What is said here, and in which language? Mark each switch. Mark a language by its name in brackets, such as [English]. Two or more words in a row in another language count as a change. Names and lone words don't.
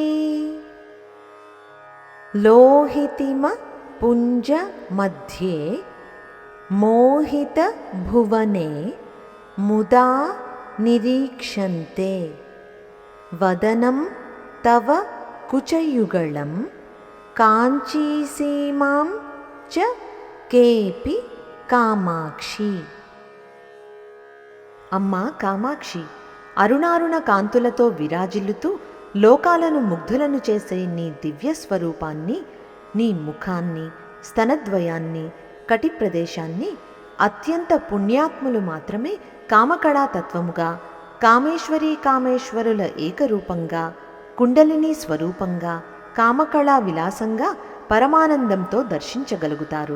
[Sanskrit] लोहितिमपुञ्जमध्ये मोहितभुवने मुदा निरीक्षन्ते वदनं तव कुचयुगलं काञ्चीसीमां च केऽपि కామాక్షి। [Telugu] అమ్మా కామాక్షి, అరుణారుణ కాంతులతో విరాజిల్లుతూ లోకాలను ముగ్ధులను చేసే నీ దివ్య స్వరూపాన్ని, నీ ముఖాన్ని, స్తనద్వయాన్ని, కటి ప్రదేశాన్ని అత్యంత పుణ్యాత్ములు మాత్రమే కామకళా తత్వముగా, కామేశ్వరీ కామేశ్వరుల ఏకరూపంగా, కుండలిని స్వరూపంగా, కామకళా విలాసంగా పరమానందంతో దర్శించగలుగుతారు।